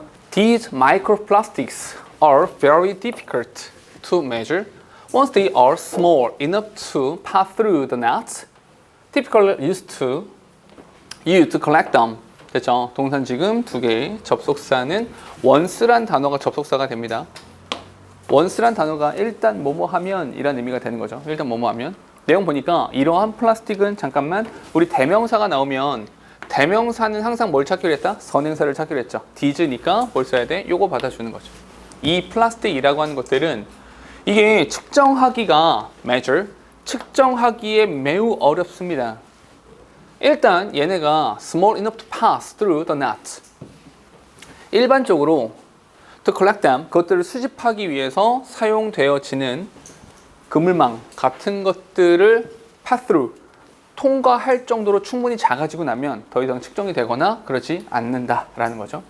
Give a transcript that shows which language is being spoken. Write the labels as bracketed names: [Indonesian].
[English] These microplastics are very difficult to measure. Once they are small enough to pass through the net, typically used to collect them. [Korean] 됐죠? 동산 지금 2개, 접속사는 once란 단어가 접속사가 됩니다. once란 단어가 일단 뭐뭐 하면 이란 의미가 되는 거죠. 일단 뭐뭐 하면. 내용 보니까 이러한 플라스틱은 잠깐만 우리 대명사가 나오면 대명사는 항상 뭘 찾기로 했다? 선행사를 찾기로 했죠. 디즈니까 뭘 써야 돼? 요거 받아주는 거죠. 이 플라스틱이라고 하는 것들은 이게 측정하기가 measure, 측정하기에 매우 어렵습니다. 일단 얘네가 [English] small enough to pass through the net. [Korean] 일반적으로 [English] to collect them, [Korean] 그것들을 수집하기 위해서 사용되어지는 그물망 같은 것들을 pass through, 통과할 정도로 충분히 작아지고 나면 더 이상 측정이 되거나 그러지 않는다라는 거죠.